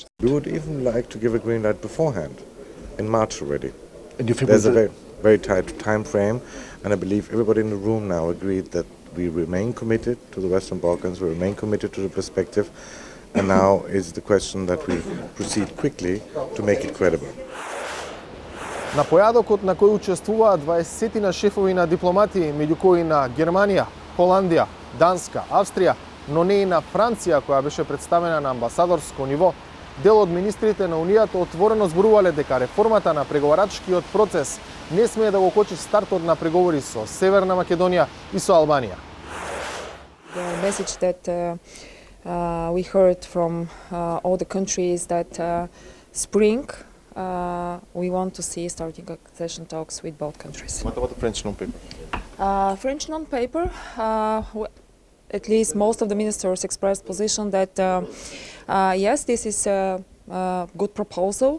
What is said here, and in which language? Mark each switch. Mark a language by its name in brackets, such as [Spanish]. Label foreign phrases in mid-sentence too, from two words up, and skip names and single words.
[English] We would even like to give a green light beforehand, in March already. And you feel there's a very tight time frame, and I believe everybody in the room now agreed that we remain committed to the Western Balkans, we remain committed to the perspective, and now is the question that we proceed quickly to make it credible. [Macedonian] На појадокот на кој учествуваа 20 на шефови на дипломатии, меѓу кои на Германија, Холандија, Данска, Австрија, но не и на Франција, која беше представена на амбасадорско ниво, дел од министрите на Унијата отворено зборувале дека реформата на преговарачкиот процес не смее да го кочи стартот на преговори со Северна Македонија и со Албанија. [English] The message that we heard from all the countries that spring we want to see starting accession talks with both countries. What about the French non-paper? French non-paper, at least most of the ministers expressed position that yes, this is a good proposal.